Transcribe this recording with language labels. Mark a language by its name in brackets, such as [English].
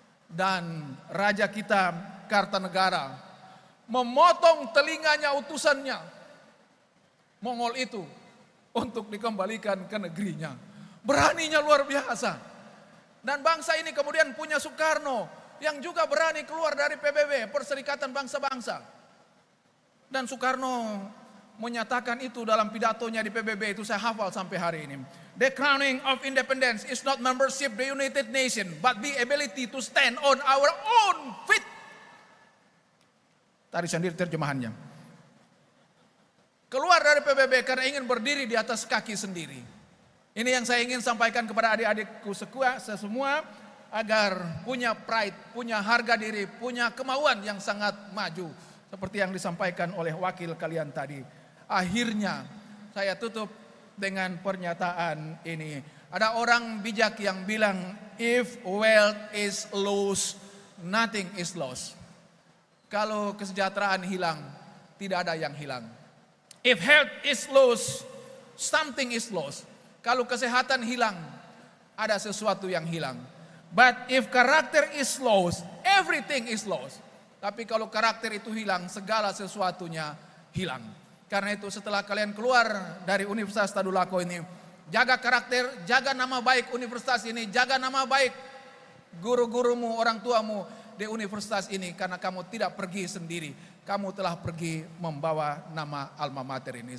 [Indonesian] Dan raja kita Kartanegara memotong telinganya utusannya Mongol itu untuk dikembalikan ke negerinya. Beraninya luar biasa. Dan bangsa ini kemudian punya Soekarno yang juga berani keluar dari PBB, Perserikatan Bangsa-Bangsa. Dan Soekarno menyatakan itu dalam pidatonya di PBB, itu saya hafal sampai hari ini. [English] The crowning of independence is not membership the United Nations, but the ability to stand on our own feet. [Indonesian] Tadi sendiri terjemahannya. Keluar dari PBB karena ingin berdiri di atas kaki sendiri. Ini yang saya ingin sampaikan kepada adik-adikku semua, agar punya pride, punya harga diri, punya kemauan yang sangat maju. Seperti yang disampaikan oleh wakil kalian tadi. Akhirnya saya tutup dengan pernyataan ini. Ada orang bijak yang bilang, [English] if wealth is lost, nothing is lost. [Indonesian] Kalau kesejahteraan hilang, tidak ada yang hilang. [English] If health is lost, something is lost. [Indonesian] Kalau kesehatan hilang, ada sesuatu yang hilang. [English] But if character is lost, everything is lost. [Indonesian] Tapi kalau karakter itu hilang, segala sesuatunya hilang. Karena itu setelah kalian keluar dari Universitas Tadulako ini, jaga karakter, jaga nama baik universitas ini, jaga nama baik guru-gurumu, orang tuamu di universitas ini. Karena kamu tidak pergi sendiri, kamu telah pergi membawa nama alma mater ini.